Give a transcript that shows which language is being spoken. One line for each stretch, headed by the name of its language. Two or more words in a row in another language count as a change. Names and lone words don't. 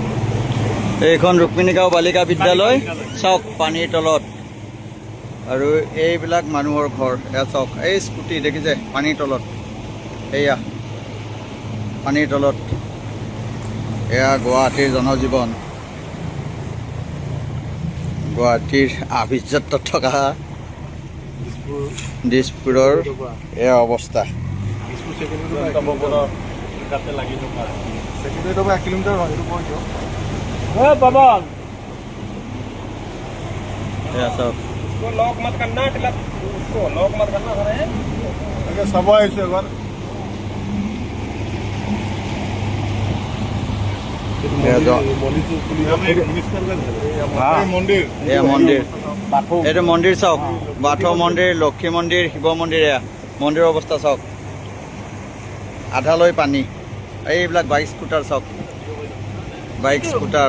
Assamese: এইখন ৰুক্মিণী গাঁও বালিকা বিদ্যালয় চাওক পানীৰ তলত আৰু এইবিলাক মানুহৰ ঘৰ এয়া চাওক এই স্কুটি দেখিছে পানীৰ তলত এয়া পানীৰ তলত এয়া গুৱাহাটীৰ জনজীৱন গুৱাহাটীৰ আভিজাত্যত থকা দিছপুৰৰ এয়া অৱস্থা লাগি থকা ছেকেণ্ডেৰীৰ পৰা 1 কিলোমিটাৰ হয় এইটো কৈ দিয়ক পাবন এয়া চাওক
Hindi: লগ মত करना मतलब उसको लॉक मत करना सर है
Assamese: তাকে চাব আহিছোঁ এবাৰ মন্দিৰ এয়া মন্দিৰ এইটো মন্দিৰ চাওক বাথৌ মন্দিৰ লক্ষী মন্দিৰ শিৱ মন্দিৰ এয়া মন্দিৰৰ অৱস্থা চাওক আধালৈ পানী এইবিলাক
English: bike scooter
Assamese: চাওক
English: bike scooter